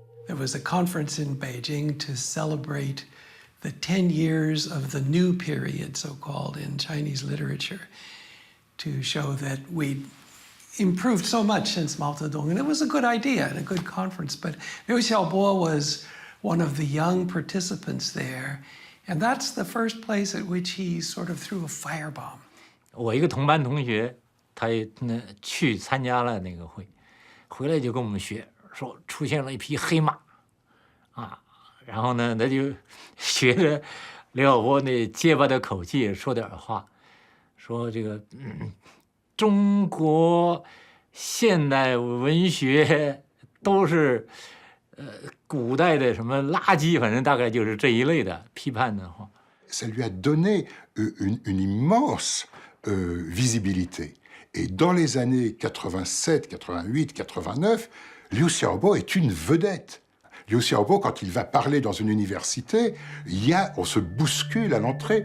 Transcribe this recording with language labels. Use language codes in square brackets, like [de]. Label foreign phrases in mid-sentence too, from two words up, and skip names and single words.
[en] There was a conference in Beijing to celebrate the 10 years of the new period, so-called, in Chinese literature, to show that we improved so much since Mao Zedong. And it was a good idea and a good conference. But Liu Xiaobo was one of the young participants there. And that's the first place at which he sort of threw a firebomb. [zh] 我一个同班同学，他也去参加了那个会，回来就跟我们学说出现了一匹黑马，啊，然后呢，他就学着刘晓波那结巴的口气说点话，说这个中国现代文学都是古代的什么垃圾，反正大概就是这一类的批判的话。 [fr] Ça lui a donné une immense visibilité. Et dans les années 87, 88, 89, Liu Xiaobo est une vedette. Liu Xiaobo, quand il va parler dans une université, on se bouscule à l'entrée.